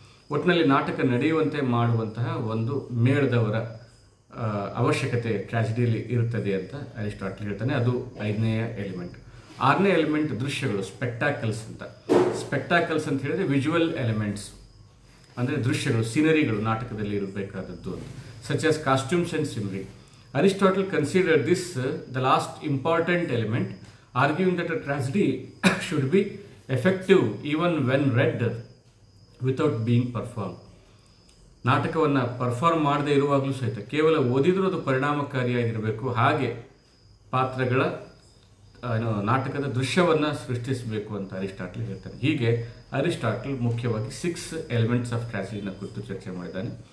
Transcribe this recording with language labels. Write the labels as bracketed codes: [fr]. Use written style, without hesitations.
[kn] ಒಟ್ಟಿನಲ್ಲಿ ನಾಟಕ ನಡೆಯುವಂತೆ ಮಾಡುವಂತಹ ಒಂದು ಮೇಳದವರ ಅವಶ್ಯಕತೆ ಟ್ರಾಜಿಡಿಯಲ್ಲಿ ಇರುತ್ತದೆ ಅಂತ ಅರಿಸ್ಟಾಟಲ್ ಹೇಳ್ತಾನೆ. ಅದು 5ನೇ ಎಲಿಮೆಂಟ್. 6ನೇ ಎಲಿಮೆಂಟ್ ದೃಶ್ಯಗಳು, ಸ್ಪೆಕ್ಟಾಕಲ್ಸ್ ಅಂತ. ಸ್ಪೆಕ್ಟಾಕಲ್ಸ್ ಅಂತ ಹೇಳಿದ್ರೆ ವಿಜುವಲ್ ಎಲಿಮೆಂಟ್ಸ್, ಅಂದರೆ ದೃಶ್ಯಗಳು, ಸಿನರಿಗಳು ನಾಟಕದಲ್ಲಿ ಇರಬೇಕಾದದ್ದು ಅಂತ. [en] Such as costumes and scenery. Aristotle considered this the last important element, arguing that a tragedy should be effective even when read without being performed. [kn] ನಾಟಕವನ್ನು ಪರ್ಫಾರ್ಮ್ ಮಾಡದೇ ಇರುವಾಗಲೂ ಸಹಿತ ಕೇವಲ ಓದಿದ್ರೂ ಅದು ಪರಿಣಾಮಕಾರಿಯಾಗಿರಬೇಕು. ಹಾಗೆ ಪಾತ್ರಗಳ ನಾಟಕದ ದೃಶ್ಯವನ್ನು ಸೃಷ್ಟಿಸಬೇಕು ಅಂತ ಅರಿಸ್ಟಾಟಲ್ ಹೇಳ್ತಾನೆ. ಹೀಗೆ ಅರಿಸ್ಟಾಟಲ್ ಮುಖ್ಯವಾಗಿ 6 ಎಲಿಮೆಂಟ್ಸ್ ಆಫ್ ಟ್ರಾಜಿಡಿನ ಕುರಿತು ಚರ್ಚೆ ಮಾಡಿದ್ದಾನೆ.